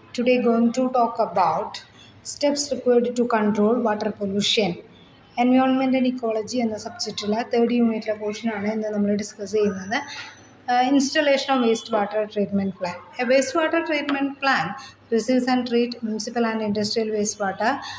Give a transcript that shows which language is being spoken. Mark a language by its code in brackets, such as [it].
[en] Today going to talk about steps required to control water pollution. [ml] Environment and ecology എന്ന സബ്ജക്റ്റിലെ third യൂണിറ്റിലെ പോർഷനാണ് ഇന്ന് നമ്മൾ ഡിസ്കസ് ചെയ്യുന്നത്. [en] Installation of wastewater treatment plant. A wastewater treatment plant receives and treats municipal and industrial wastewater.